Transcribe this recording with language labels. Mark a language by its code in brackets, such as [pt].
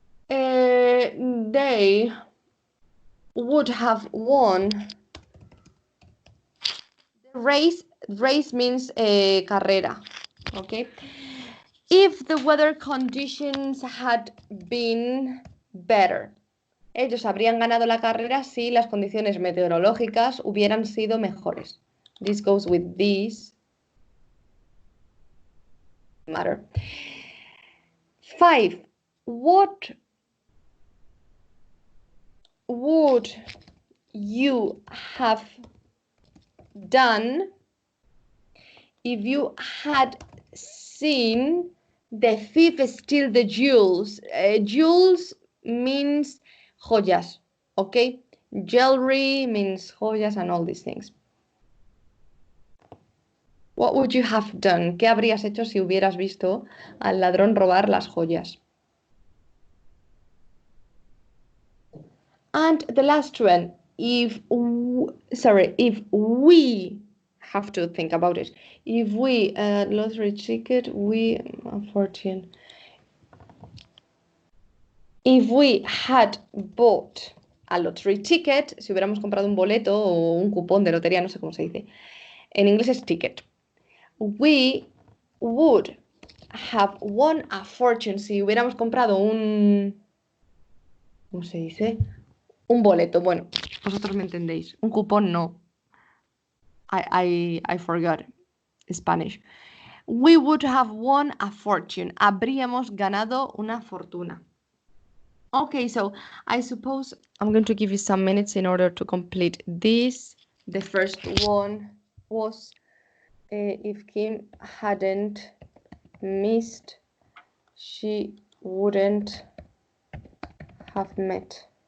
[en] They would have won the race. Race means carrera, okay? If the weather conditions had been better. [es] Ellos habrían ganado la carrera si las condiciones meteorológicas hubieran sido mejores. [en] This goes with this. Matter. 5. What would you have done if you had seen the thief steal the jewels? Jewels means joyas, okay? Jewelry means joyas and all these things. What would you have done? [es] ¿Qué habrías hecho si hubieras visto al ladrón robar las joyas? [en] And the last one, if we have to think about it. If we lottery ticket, we fortune. If we had bought a lottery ticket, [es] si hubiéramos comprado un boleto o un cupón de lotería, no sé cómo se dice. En inglés es ticket. [en] We would have won a fortune. [es] Si hubiéramos comprado un... ¿Cómo se dice? Un boleto. Bueno, vosotros me entendéis. Un cupón no. [en] I forgot Spanish. We would have won a fortune. [es] Habríamos ganado una fortuna. [en] Okay, so I suppose I'm going to give you some minutes in order to complete this. The first one was if Kim hadn't missed, she wouldn't have met.